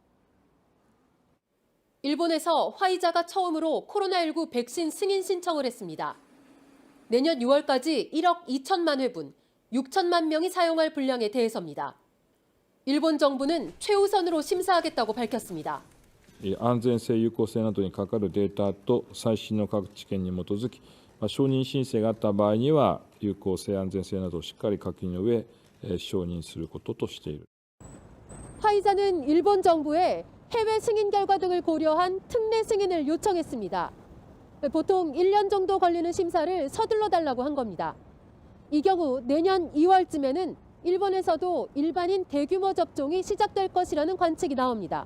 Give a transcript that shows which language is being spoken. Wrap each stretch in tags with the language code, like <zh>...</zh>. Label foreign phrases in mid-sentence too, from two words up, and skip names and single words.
<ko>일본에서 화이자가 처음으로 코로나19 백신 승인 신청을 했습니다. 내년 6월까지 1억 2천만 회분, 6천만 명이 사용할 분량에 대해서입니다. 일본 정부는 최우선으로 심사하겠다고 밝혔습니다.</ko> <ja>安全性、有効性などにかかるデータと最新の科学知見に基づき、承認申請があった場合には有効性、安全性などをしっかり確認の上、承認することとしている。</ja> <ko>화이자는 일본 정부에 해외 승인 결과 등을 고려한 특례 승인을 요청했습니다. 보통 1년 정도 걸리는 심사를 서둘러 달라고 한 겁니다. 이 경우 내년 2월쯤에는 일본에서도 일반인 대규모 접종이 시작될 것이라는 관측이 나옵니다.</ko>